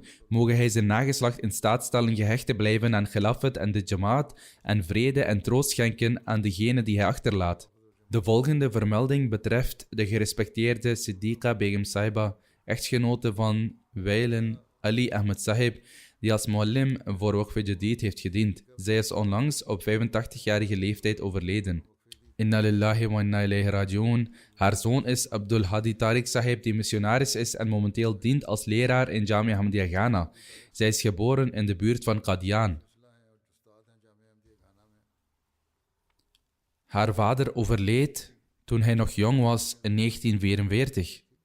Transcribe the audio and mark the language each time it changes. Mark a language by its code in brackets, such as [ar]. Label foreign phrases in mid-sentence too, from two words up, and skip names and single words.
[nl] Mogen hij zijn nageslacht in staat stellen gehecht te blijven aan Khilafat en de Jamaat en vrede en troost schenken aan degene die hij achterlaat. De volgende vermelding betreft de gerespecteerde Siddiqa Begum Sahiba, echtgenote van wijlen Ali Ahmed Sahib, die als muallim voor Waqf-e-Jadid heeft gediend. Zij is onlangs op 85-jarige leeftijd overleden. [ar] إنا لله وإنا إليه راجعون. [nl] Haar zoon is Abdul Hadi Tariq Sahib, die missionaris is en momenteel dient als leraar in Jamia Ahmadiyya Ghana. Zij is geboren in de buurt van Qadian. Haar vader overleed toen hij nog jong was in 1944.